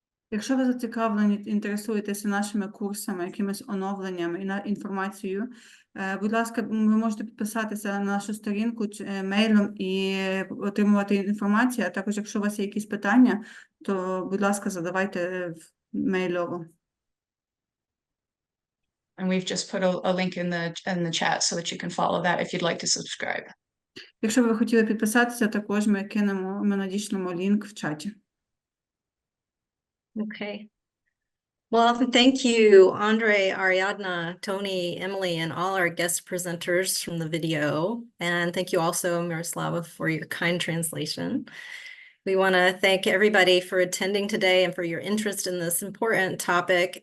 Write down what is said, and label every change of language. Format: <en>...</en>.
<uk>Якщо ви зацікавлені, інтересуєтеся нашими курсами, якимись оновленнями і інформацією, будь ласка, ви можете підписатися на нашу сторінку мейлом і отримувати інформацію, а також, якщо у вас є якісь питання, то, будь ласка, задавайте мейлово.</uk> <en>And we've just put a link in the chat so that you can follow that if you'd like to subscribe.</en> <uk>Якщо ви хотіли підписатися, також ми надішлемо лінк в чаті.</uk> <en>Okay. Well, thank you, Andriy, Ariadna, Tony, Emilee, and all our guest presenters from the video. And thank you also, Miroslava, for your kind translation. We want to thank everybody for attending today and for your interest in this important topic.</en>